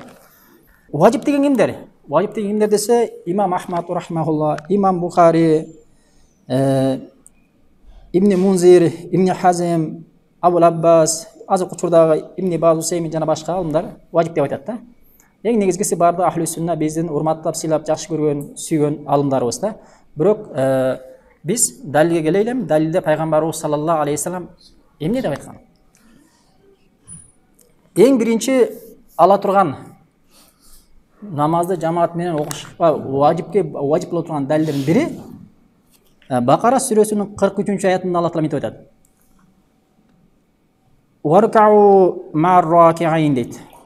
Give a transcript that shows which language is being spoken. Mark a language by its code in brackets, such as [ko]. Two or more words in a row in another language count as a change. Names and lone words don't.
[ky] Важип деген кимдер? Важип деген кимдер десе, имам Ахмад рахмахулла, имам Бухари, Ибн Мунзир, Ибн Хазим, Абул Аббас, азыркы учурдагы Ибн Баз Усеймин жана башка алымдар важип деп айтат да. Эң негизгиси барды [ar] أهل السنة [ky] биздин урматтап, сыйлап, жакшы көргөн, сүйгөн алымдарыбыз да. Бирок биз далилге келели, далилде пайгамбарыбыз [ar] صلى الله عليه وسلم [ky] эмне деп айткан? Эң биринчи ала турган намазды жамаат менен окушка важип боло турган далилдердин бири Бакара сүрөсүнүн 43-аятында Алла Таала мынтип айтат. [ar] واركعوا مع الراكعين дейт.